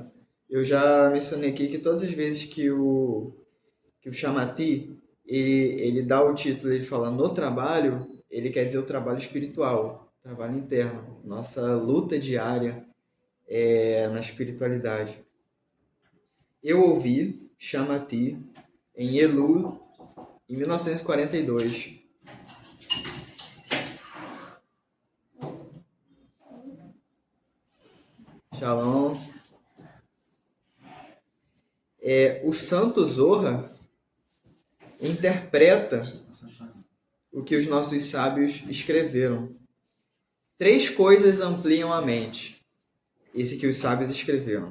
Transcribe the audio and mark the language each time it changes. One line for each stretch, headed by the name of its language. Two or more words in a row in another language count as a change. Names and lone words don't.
Portuguese: Eu já mencionei aqui que todas as vezes que o Shamati ele dá o título, ele fala no trabalho, ele quer dizer o trabalho espiritual, o trabalho interno, nossa luta diária na espiritualidade. Eu ouvi Shamati em Elul, em 1942. Shalom. O Santo Zohar interpreta o que os nossos sábios escreveram. 3 coisas ampliam a mente. Esse que os sábios escreveram.